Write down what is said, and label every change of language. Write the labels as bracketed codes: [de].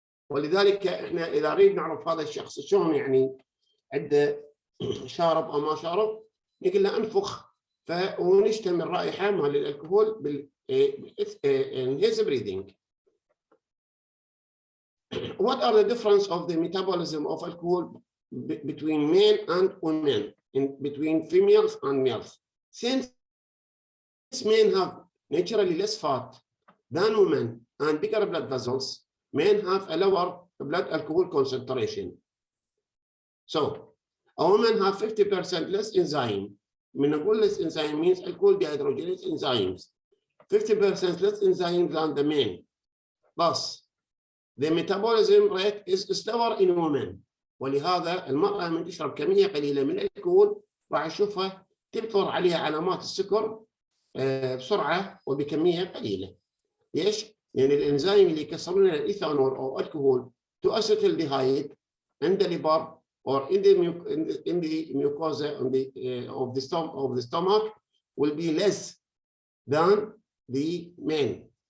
[ar] ولذلك احنا اذا نريد نعرف هذا الشخص شلون يعني عنده شارب او ما شارب، نقول له انفخ ونشتم الرائحه مال الكحول [en] in his breathing. What are the difference of the metabolism of alcohol between men and women, between females and males? Since men have naturally less fat than women and bigger blood vessels, men have a lower blood alcohol concentration. So, a woman have 50% less enzyme. When I call less enzyme means alcohol dehydrogenase enzymes. 50% less enzyme than the men. Thus, the metabolism rate is slower in women. [ar] ولهذا المرأة من تشرب كمية قليلة من الكحول راح نشوفها تظهر عليها علامات السكر بسرعة وبكمية قليلة. ليش؟ لأن الإنزيم اللي يكسرون الإيثانول أو الكحول [en] to acetaldehyde [ar] عند الليبر [en] or in the mucosa of the stomach will be less than the men.